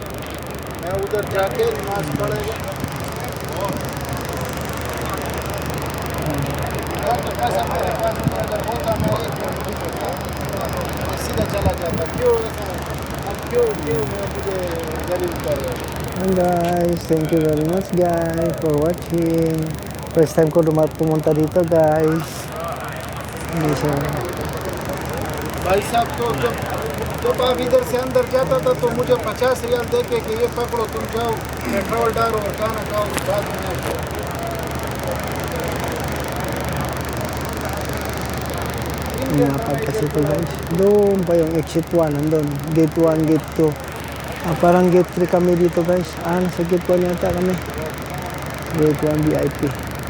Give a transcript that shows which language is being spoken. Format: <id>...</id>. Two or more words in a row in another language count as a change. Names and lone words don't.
<hi>मैं उधर जाके नमाज पढ़ेगा, पैसा मेरे पास अगर होता मैं सीधा चला जाता। क्यों मुझे गरीब कर रहे हो?</hi> <en>And guys, thank you very much guys for watching. First time</en> <tl>ko pumunta dito guys. Hindi siya.</tl> <hi>भाई साहब तो जब आप इधर से अंदर जाता था तो मुझे 50 रियाल दे के कि ये पकड़ो तुम जाओ पेट्रोल डालो और खाना खाओ बाद में आओ।</hi> <tl>Lapad kasi ito guys. Doon pa yung exit 1, nandun. Gate 1, gate 2. Parang gate 3 kami dito guys. Nasa gate 1 yata kami. Gate 1 VIP.</tl>